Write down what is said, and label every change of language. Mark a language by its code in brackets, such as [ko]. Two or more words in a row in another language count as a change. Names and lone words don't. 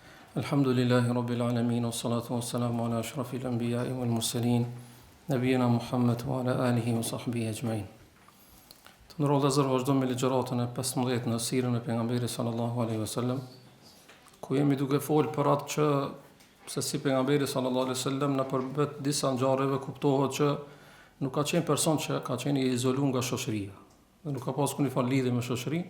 [ar] الحمد لله رب العالمين والصلاة والسلام على أشرف الأنبياء والمرسلين نبينا محمد وعلى آله وصحبه أجمعين. [sq] Të ndërrollë dhe zërë vazhdo me ligjëratën e 15 në sirën e pejgamberit [ar] صلى الله عليه وسلم, [sq] ku jemi duke folë për atë që se si pejgamberi [ar] صلى الله عليه وسلم [sq] në përbet disa ngjarjeve kuptohet që nuk ka qenë person që ka qenë i izoluar nga shoqëria, dhe nuk ka pasur kurrë lidhje me shoqërinë.